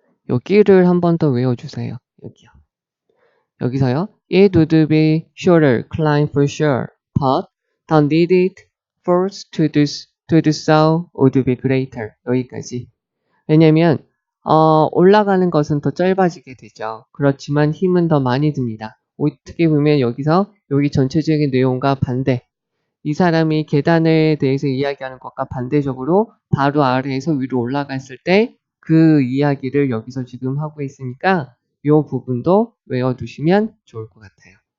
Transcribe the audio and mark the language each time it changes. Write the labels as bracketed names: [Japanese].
[Korean] 여기를 한 번 더 외워주세요. 여기요. 여기서요. [English] It would be shorter climb for sure, but the needed force to do so would be greater. [Korean] 여기까지. 왜냐면 올라가는 것은 더 짧아지게 되죠. 그렇지만 힘은 더 많이 듭니다. 어떻게 보면 여기서 여기 전체적인 내용과 반대, 이 사람이 계단에 대해서 이야기하는 것과 반대적으로 바로 아래에서 위로 올라갔을 때 그 이야기를 여기서 지금 하고 있으니까 이 부분도 외워두시면 좋을 것 같아요.